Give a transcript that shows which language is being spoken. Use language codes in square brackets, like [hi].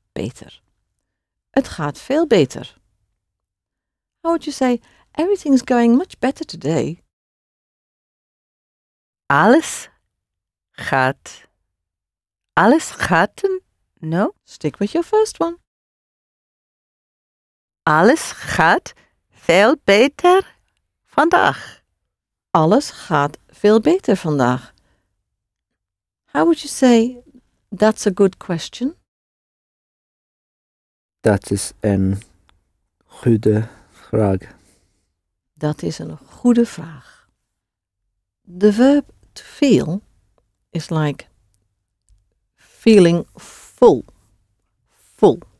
[nl] beter. Het gaat veel beter. [en] How would you say, everything's going much better today? [nl] Alles gaat. Alles gaat. No? [en] Stick with your first one. [nl] Alles gaat veel beter vandaag. Alles gaat veel beter vandaag. [en] How would you say, that's a good question? [nl] Dat is een goede vraag. Dat is een goede vraag. [en] The verb to feel is like feeling full. Full.